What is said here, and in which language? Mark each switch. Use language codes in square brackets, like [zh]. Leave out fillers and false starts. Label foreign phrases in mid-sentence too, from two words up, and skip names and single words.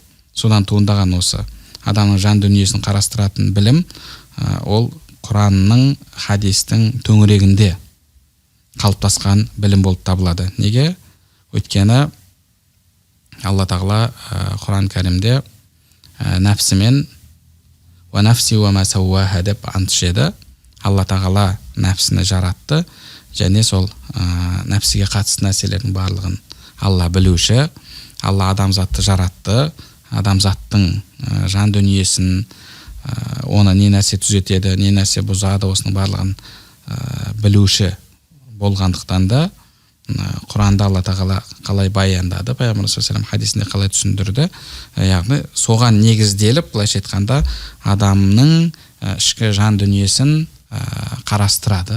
[kk] Содан туындаған осы адамның жан дүниесін қарастыратын білім, ол Құранның, хадистің төңірегінде қалыптасқан білім болып табылады. Неге? Өйткені Алла тағала Құран кәрімде нәпсімен [ar] ونفس وما سواها [kk] деп ант ішеді. Алла тағала нәпсіні жаратты және сол нәпсіге қатысты нәрселердің барлығын Алла білуші, Алла адамзатты жаратты, адамзаттың жан дүниесін, оны не нәрсе түзетеді, не нәрсе бұзады, осының барлығын білуші болғандықтан да Құранда Алла тағала қалай баяндады, пайғамбар [ar] صلى الله عليه [kk] хадисінде қалай түсіндірді, яғни соған негізделіп, былайша айтқанда адамның ішкі жан дүниесін қарастырады.